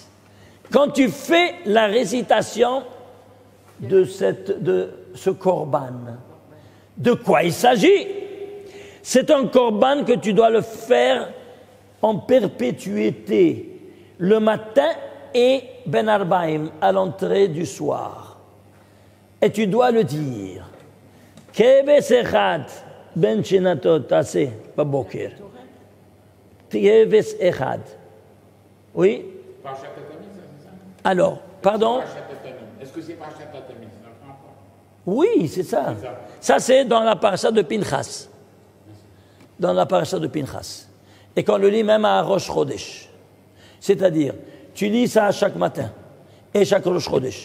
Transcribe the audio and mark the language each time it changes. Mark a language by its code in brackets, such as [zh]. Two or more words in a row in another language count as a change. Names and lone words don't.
[fr] Quand tu fais la récitation de ce korban, de quoi il s'agit? C'est un korban que tu dois le faire en perpétuité, le matin et [he] בין הערבים, [fr] à l'entrée du soir. Et tu dois le dire. [he] כבש אחד בן שנתו תעשה בבקר. כבש אחד. [fr] Oui? Alors, pardon? Est-ce que c'est Parashat Tatami? Oui, c'est ça. Ça, c'est dans la parasha de Pinchas. Dans la parasha de Pinchas. Et qu'on le lit même à Rosh Chodesh. C'est-à-dire, tu lis ça chaque matin et chaque Rosh Chodesh.